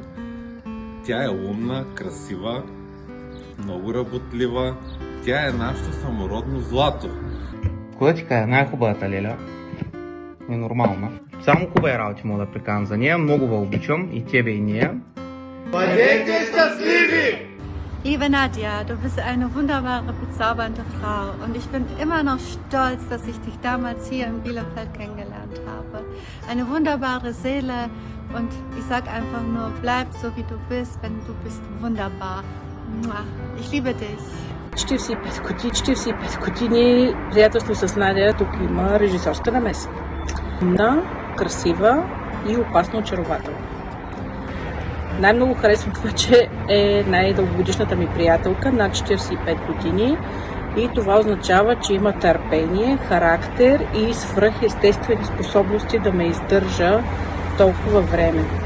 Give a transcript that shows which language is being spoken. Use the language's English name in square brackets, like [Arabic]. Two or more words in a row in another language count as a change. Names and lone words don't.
[Bulgarian] Тя е умна, красива, много работлива. Тя е нашето самородно злато. Кога ти кажа, най-хубавата леля е нормална. Само хубави работи мога да приканам за нея. Много ви обичам и тебе и нея. Бъдете щастливи! [German] Liebe Nadja, du bist eine wunderbare, bezaubernde Frau und ich bin immer noch stolz, dass ich dich damals hier in Bielefeld kennengelernt habe. Eine wunderbare Seele und ich sag einfach nur, bleib so wie du bist, denn du bist wunderbar. Ich liebe dich. [Bulgarian] 45 години приятелство с Надя, тук има режисьорска намеса. Умна, красива и опасно очарователна. Най-много харесвам това, че е най-дългогодишната ми приятелка, над 45 години. И това означава, че има търпение, характер и свръхестествени способности да ме издържа толкова време.